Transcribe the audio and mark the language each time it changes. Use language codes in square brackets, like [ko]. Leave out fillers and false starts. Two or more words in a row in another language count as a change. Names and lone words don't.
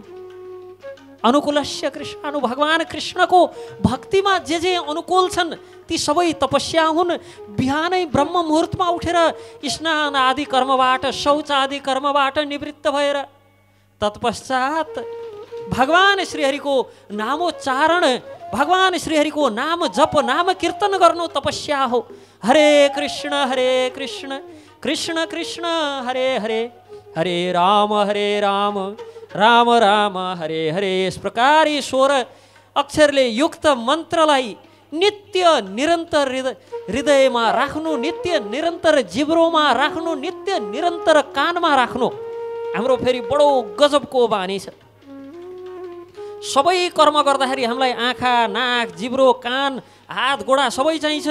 [sa] अनुकूलस्य कृष्णानु, [ne] भगवान कृष्णको भक्तिमा जे अनुकूल छन् ती सबै तपस्या हुन्। बिहानै ब्रह्म मुहुर्तमा उठेर स्नान आदि कर्मबाट, शौच आदि कर्मबाट निवृत्त भएर तत्पश्चात भगवान श्रीहरिको नामोच्चारण, भगवान श्रीहरिको नाम जप, नाम कीर्तन गर्नु तपस्या हो। [sa] हरे कृष्ण कृष्ण कृष्ण हरे हरे, हरे राम राम राम हरे हरे। [hi] इस प्रकार [ne] यी 16 अक्षरले युक्त मन्त्रलाई नित्य निरन्तर हृदयमा राख्नु, नित्य निरन्तर जिब्रोमा राख्नु, नित्य निरन्तर कानमा राख्नु हाम्रो फेरि बडो गजबको बानी छ। सबै कर्म गर्दाखेरि हामीलाई आँखा, नाक, जिब्रो, कान, हात, गोडा सबै चाहिन्छ।